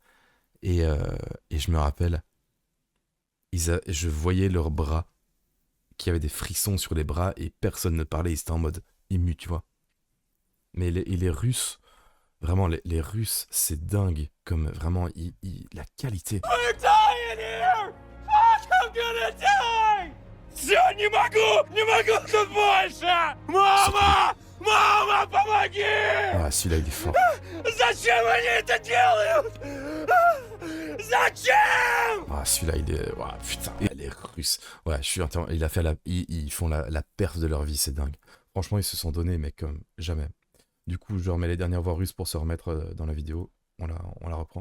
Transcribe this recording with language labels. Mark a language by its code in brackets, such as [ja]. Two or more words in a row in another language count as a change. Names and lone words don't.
[fr] Et je me rappelle, je voyais leurs bras qui avaient des frissons sur les bras et personne ne parlait, ils étaient en mode ému, tu vois. Mais les Russes, vraiment, les Russes, c'est dingue, comme vraiment, la qualité. [en] We're dying here. Fuck, I'm gonna die. [ru] Все, не могу тут больше. Мама, помоги. [fr] Ah, celui-là, il est fort. [ru] Зачем они это делают? Зачем? [fr] Ah, celui-là, il est... Ouah, putain, et les Russes. Ouais, je suis entièrement... Ils font la perf de leur vie, c'est dingue. Franchement, ils se sont donnés, mais comme jamais. Du coup, je remets les dernières voix russes pour se remettre dans la vidéo. on la reprend.